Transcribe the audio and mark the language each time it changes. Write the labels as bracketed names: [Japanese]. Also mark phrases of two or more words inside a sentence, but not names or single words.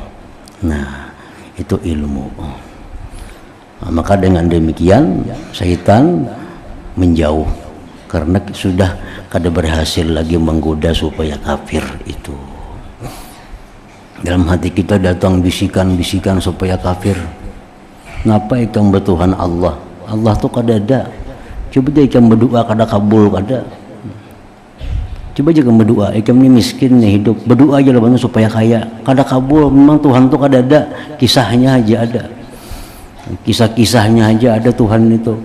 [Indonesian] Nah, itu ilmu. Nah, maka dengan demikian syaitan menjauh, karena sudah kada berhasil lagi menggoda supaya kafir itu. Dalam hati kita datang bisikan-bisikan supaya kafir. [Banjar] Ngapa ikam bertuhan Allah? Allah tuh kada ada. Coba dia ikam berdoa kada kabul kada. Coba aja kamu berdoa, ikam ini miskin nih hidup, berdoa aja lah banget supaya kaya, kada kabul. Memang Tuhan tuh kada ada, kisahnya aja ada, kisah-kisahnya aja ada Tuhan itu.